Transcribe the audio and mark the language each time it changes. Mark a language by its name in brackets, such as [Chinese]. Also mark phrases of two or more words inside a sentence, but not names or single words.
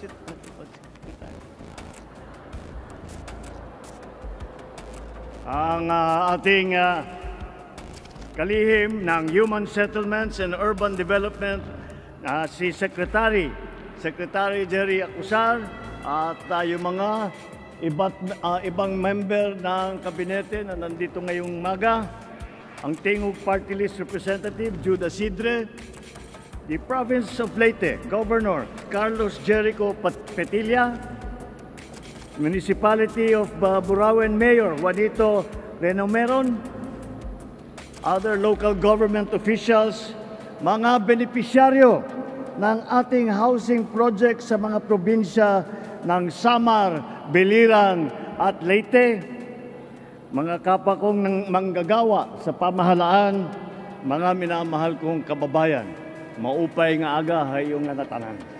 [Filipino] Ang ating kalihim ng Human Settlements and Urban Development, si Secretary Jerry Acuzar at yung mga ibang member ng kabinete na nandito ngayong umaga, ang Tingog Party List Representative Judah Sidre, [English] the Province of [Filipino] Leyte Governor Carlos Jericho Petilla, Municipality of Borawen Mayor Juanito Renomeron, [English] other local government officials, [Filipino] mga benepisyaryo ng ating housing project sa mga probinsya ng Samar, Biliran at Leyte, mga kapwa kong manggagawa sa pamahalaan, mga minamahal kong kababayan, [Waray] maupay nga aga hayong nga natanan.